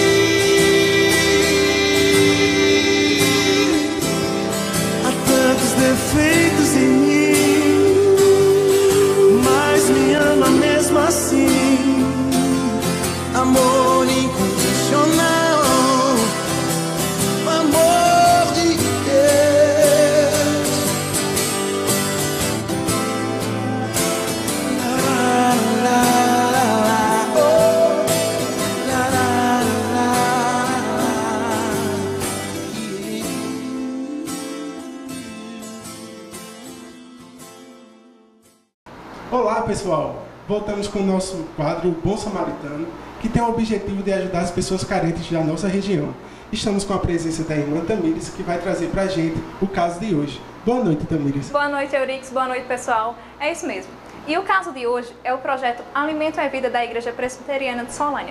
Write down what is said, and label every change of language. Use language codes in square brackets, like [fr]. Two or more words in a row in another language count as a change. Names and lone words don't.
[pt] Há tantos defeitos em mim, mas me ama mesmo assim. Amor incondicional, amor de Deus. La, la, la, la, oh. La, la, la, yeah. Olá pessoal, voltamos com o nosso quadro Bom Samaritano, que tem o objetivo de ajudar as pessoas carentes da nossa região. Estamos com a presença da irmã Tamires, que vai trazer pra gente o caso de hoje. Boa noite, Tamires. Boa noite, Eurix. Boa noite, pessoal. É isso mesmo. E o caso de hoje é o projeto Alimento é Vida da Igreja Presbiteriana de Solânia.